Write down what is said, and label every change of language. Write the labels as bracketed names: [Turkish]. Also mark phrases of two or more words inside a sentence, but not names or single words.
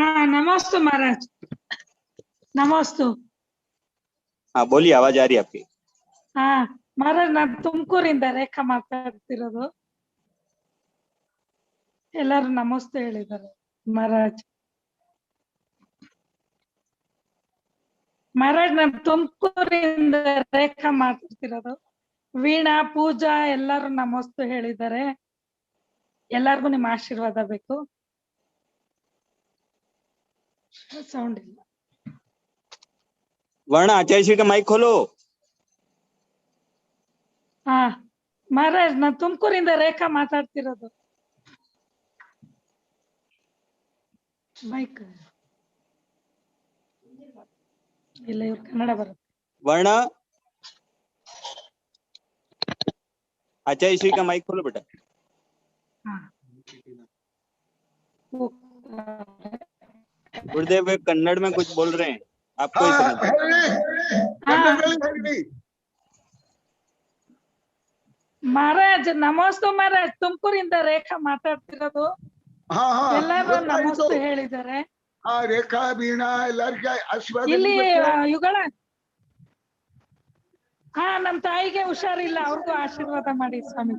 [Hindi] हाँ नमस्ते महाराज, नमस्ते। हाँ बोलिए, आवाज आ रही है आपकी। हाँ महाराज, [Kannada] ನಾನು ತುಮಕೂರಿಂದ ರೇಖಾ ಮಾತಾಡ್ತಿರೋದು. ಎಲ್ಲರೂ ನಮಸ್ತೆ ಹೇಳಿದ್ದಾರೆ ಮಹಾರಾಜ್. ಮಹಾರಾಜ್ ನಾನು ತುಮಕೂರಿಂದ ರೇಖಾ ಮಾತಾಡ್ತಿರೋದು. ವೀಣಾ ಪೂಜಾ ಎಲ್ಲರೂ ನಮಸ್ತೆ ಹೇಳಿದ್ದಾರೆ. ಎಲ್ಲರಿಗೂ ನಿಮ್ಮ ಆಶೀರ್ವಾದ ಬೇಕು. ಸೌಂಡ್ ಇಲ್ಲ. [Hindi] वर्ण आचार्य श्री का माइक खोलो। [Kannada] ಹಾ ಮಹಾರಾಜ್ ನಾನ್ ತುಮಕೂರಿಂದ ರೇಖಾ ಮಾತಾಡ್ತಿರೋದು. ಮೈಕ್ ಇಲ್ಲ, ಇವ್ರು ಕನ್ನಡ ಬರುತ್ತೆ. [Hindi] वर्ण अच्छा इसी का माइक खोलो बेटा। गुरुदेव वे कन्नड़ में कुछ बोल रहे हैं, आपको ही समझ। [Kannada] ಮಹಾರಾಜ್ ನಮಸ್ತೆ ಮಹಾರಾಜ್, ತುಮಕೂರಿಂದ ರೇಖಾ ಮಾತಾಡ್ತಿರೋದು. ಎಲ್ಲರೂ ನಮಸ್ತೆ ಹೇಳಿದ್ದಾರೆ. ರೇಖಾ ವೀಣಾ ಎಲ್ಲರಿಗೆ ಆಶೀರ್ವಾದ ಇಲ್ಲಿ ಯುಗಳ ನಮ್ ತಾಯಿಗೆ ಹುಷಾರಿಲ್ಲ, ಅವ್ರಿಗೂ ಆಶೀರ್ವಾದ ಮಾಡಿ ಸ್ವಾಮೀಜಿ.